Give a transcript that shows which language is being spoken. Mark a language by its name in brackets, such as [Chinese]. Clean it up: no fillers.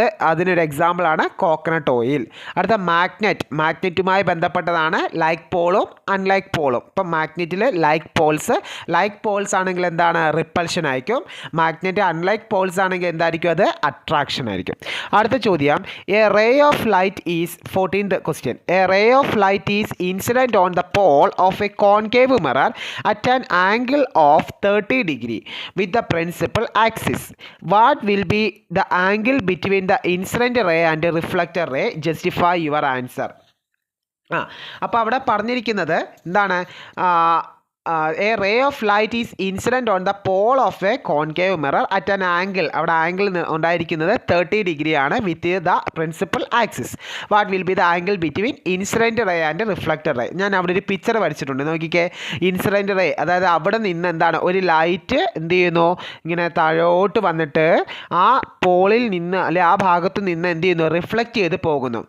[Malayalam] അതിനൊരു എക്സാമ്പിളാണ് coconut oil. അടുത്ത മാഗ്നറ്റുമായി ബന്ധപ്പെട്ടതാണ് ലൈക്ക് പോളും അൺലൈക്ക് പോളും. ഇപ്പം മാഗ്നറ്റിൽ ലൈക്ക് പോൾസ് ആണെങ്കിൽ എന്താണ്, റിപ്പൽഷൻ ആയിരിക്കും. മാഗ്നറ്റ് അൺലൈക്ക് പോൾസ് ആണെങ്കിൽ എന്തായിരിക്കും, അത് അട്രാക്ഷൻ ആയിരിക്കും. അടുത്ത ചോദ്യം, [English] A ray of light is 14th question. A ray of light is incident on the pole of a concave mirror at an angle of 30 degree with the principal axis. What will be the angle between the incident ray and the reflector ray? Justify your answer. [Malayalam] അപ്പോൾ അവിടെ പറഞ്ഞിരിക്കുന്നത് എന്താണ്, [English] a ray of light is incident on the pole of a concave mirror at an angle. [Malayalam] അവിടെ angle ഉണ്ടായിരിക്കുന്നത് 30 degree ആണ് [English] With the principal axis. What will be the angle between incident ray and reflector ray? [Malayalam] ഞാൻ അവിടെ ഒരു picture വരച്ചിട്ടുണ്ട്, നോക്കിക്കേ. Incident ray, അതായത് അവിടെ നിന്ന് എന്താണ്, ഒരു ലൈറ്റ് എന്ത് ചെയ്യുന്നു, ഇങ്ങനെ താഴോട്ട് വന്നിട്ട് ആ പോളിൽ നിന്ന് അല്ലെ ആ ഭാഗത്ത് നിന്ന് എന്ത് ചെയ്യുന്നു, റിഫ്ലക്റ്റ് ചെയ്ത് പോകുന്നു.